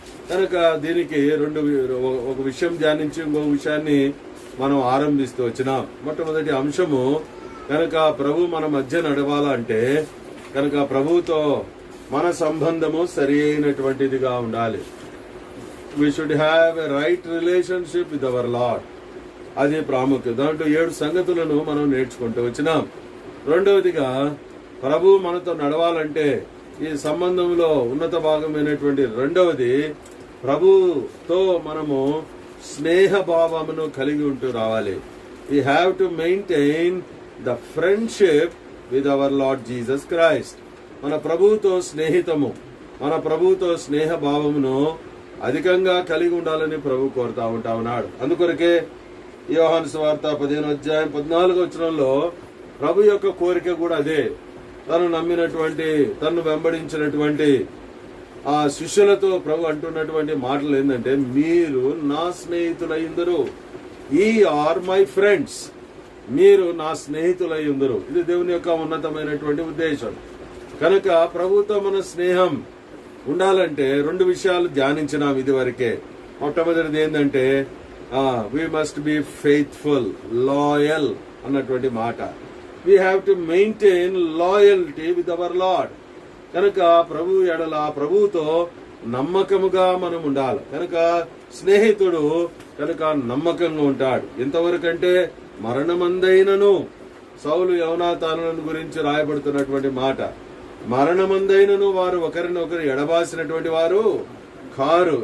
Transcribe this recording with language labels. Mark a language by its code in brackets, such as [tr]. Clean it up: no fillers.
[te] కనుక దీనికి ఒక విషయం ధ్యానించి ఇంకొక విషయాన్ని మనం ఆరంభిస్తూ వచ్చినాం. మొట్టమొదటి అంశము, కనుక ప్రభు మన మధ్య నడవాలంటే కనుక ప్రభువుతో మన సంబంధము సరి అయినటువంటిదిగా ఉండాలి. [en] we should have a right relationship with our Lord. [te] అది ప్రాముఖ్యం. దాంట్లో 7 సంగతులను మనం నేర్చుకుంటూ వచ్చినాం. రెండవదిగా ప్రభు మనతో నడవాలంటే ఈ సంబంధంలో ఉన్నత భాగమైనటువంటి రెండవది ప్రభుతో మనము స్నేహ భావమును కలిగి ఉంటూ రావాలి. [en] We have to maintain the friendship with our Lord Jesus Christ. [te] మన ప్రభువుతో స్నేహితము, మన ప్రభువుతో స్నేహ భావమును అధికంగా కలిగి ఉండాలని ప్రభు కోరుతా ఉంటా ఉన్నాడు. అందుకొరకే యోహాను సువార్త 15:14 ప్రభు యొక్క కోరిక కూడా అదే. తను నమ్మినటువంటి, తను వెంబడించినటువంటి ఆ శిష్యులతో ప్రభు అంటున్నటువంటి మాటలు ఏంటంటే, మీరు నా స్నేహితులయ్యుందరు. [en] ఈ are my friends, [te] మీరు నా స్నేహితులయ్యుందరు. ఇది దేవుని యొక్క ఉన్నతమైనటువంటి ఉద్దేశం. కనుక ప్రభుతో మన స్నేహం ఉండాలంటే 2 విషయాలు ధ్యానించినాం ఇది వరకే. మొట్టమొదటిది ఏంటంటే [en] we must be faithful, loyal [te] అన్నటువంటి మాట. [en] We have to maintain loyalty with our Lord. [te] కనుక ప్రభు ఎడల, ప్రభువుతో నమ్మకముగా మనం ఉండాలి. కనుక స్నేహితుడు కనుక నమ్మకంగా ఉంటాడు. ఎంతవరకంటే మరణమందైనను, సౌలు యోనాతానులను గురించి రాయబడుతున్నటువంటి మాట, మరణమందైనను వారు ఒకరినొకరు ఎడబాసినటువంటి వారు కారు.